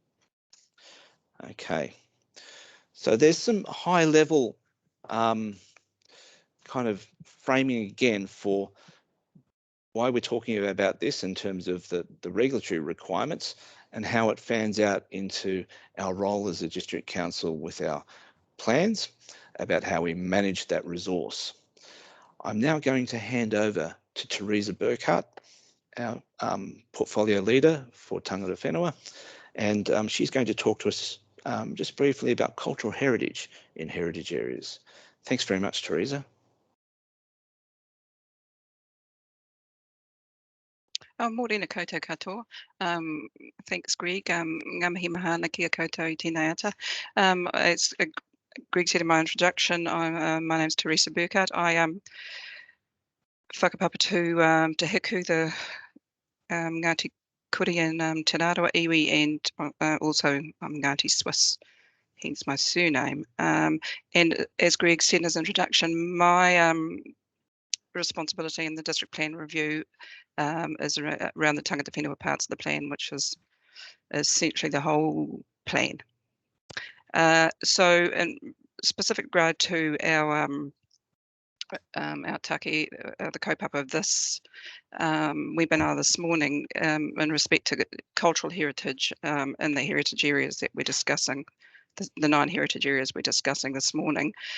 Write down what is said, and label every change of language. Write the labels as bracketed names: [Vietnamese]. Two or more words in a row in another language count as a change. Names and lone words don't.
[English] Okay, so there's some high level kind of framing again for why we're talking about this in terms of the regulatory requirements and how it fans out into our role as a district council with our plans about how we manage that resource. I'm now going to hand over to Teresa Burkhart, our portfolio leader for [Māori] Tangata Whenua, [English] and she's going to talk to us just briefly about cultural heritage in heritage areas. Thanks very much, Teresa. [Māori] Morena koutou katoa. [English] Thanks, Greg. [Māori] Ngā mihi mahana kia koutou I tēnei ata. [English] As Greg said in my introduction, my name's Teresa Burkhart. I whakapapa to Hapu, the Ngāti Kuri and Te Rāroa iwi, and also Ngāti Swiss, hence my surname. And as Greg said in his introduction, my responsibility in the district plan review is around the [Māori] tangata whenua [English] parts of the plan, which is essentially the whole plan. So in specific regard to our take, the kaupapa of this webinar this morning in respect to cultural heritage in the heritage areas that we're discussing, the 9 heritage areas we're discussing this morning.